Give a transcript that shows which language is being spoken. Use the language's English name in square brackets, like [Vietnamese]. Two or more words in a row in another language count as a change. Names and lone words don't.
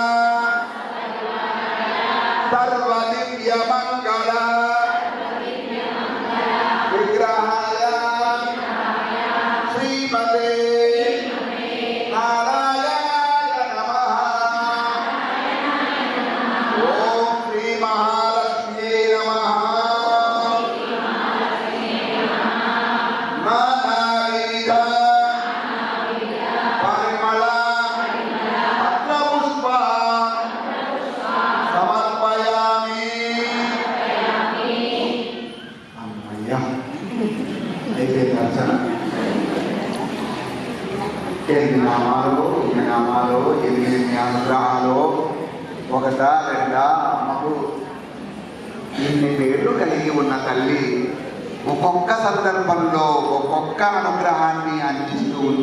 [Sanskrit] सर्वदिव्य मंगल विग्रहाय श्रीमते नारायणाय नमः ओम श्री महालक्ष्म्यै नमः नानाविध परिमल पत्रपुष्प समर्पयामि [Telugu] అమ్మయ్య అయిపోయింది అర్చన ఎన్ని నామాలు ఎన్ని నామాలు ఎన్ని అనుగ్రహాలు ఒకటా రెండా అమ్మకు ఇన్ని పేర్లు కలిగి ఉన్న తల్లి ఒక్కొక్క సందర్భంలో ఒక్కొక్క అనుగ్రహాన్ని అందిస్తూ ఉంది.